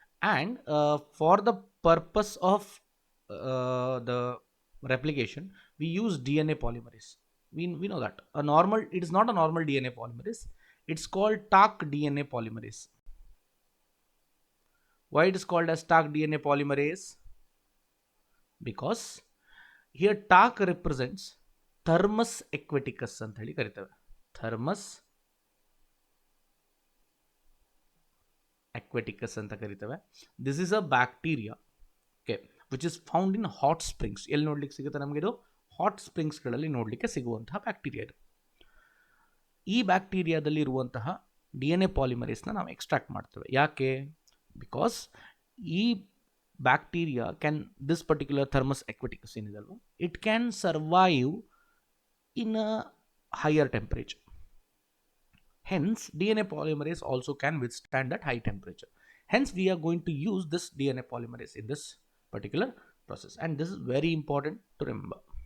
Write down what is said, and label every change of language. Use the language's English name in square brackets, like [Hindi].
[English] And for the purpose of ದ replication we use DNA polymerase. We know that it is not a normal DNA polymerase. It's called TARC DNA polymerase. Why it is called as TARC DNA polymerase? Because here TARC represents Thermus aquaticus [Kannada] ಅಂತ ಹೇಳಿ ಕರಿತೇವೆ. [English] Thermus [Kannada] ಅಕ್ವೆಟಿಕಸ್ ಅಂತ ಕರಿತೇವೆ. [English] This is a bacteria, okay, which is found in hot springs. [Kannada] ಎಲ್ಲಿ ನೋಡ್ಲಿಕ್ಕೆ ಸಿಗುತ್ತೆ ನಮಗೆ? ಇದು ಹಾಟ್ ಸ್ಪ್ರಿಂಗ್ಸ್ಗಳಲ್ಲಿ ನೋಡಲಿಕ್ಕೆ ಸಿಗುವಂತಹ ಬ್ಯಾಕ್ಟೀರಿಯಾ ಇದು. ಈ ಬ್ಯಾಕ್ಟೀರಿಯಾದಲ್ಲಿ ಇರುವಂತಹ DNA ಪಾಲಿಮರೇಸ್ನ ನಾವು ಎಕ್ಸ್ಟ್ರಾಕ್ಟ್ ಮಾಡ್ತೇವೆ. ಯಾಕೆ? [English] because ಈ bacteria can, this particular Thermus aquaticus [Kannada] ಏನಿದಲ್ವ, [English] It can survive in a higher temperature. Hence, DNA polymerase also can withstand that high temperature. Hence, we are going to use this DNA polymerase in this particular process. And this is very important to remember.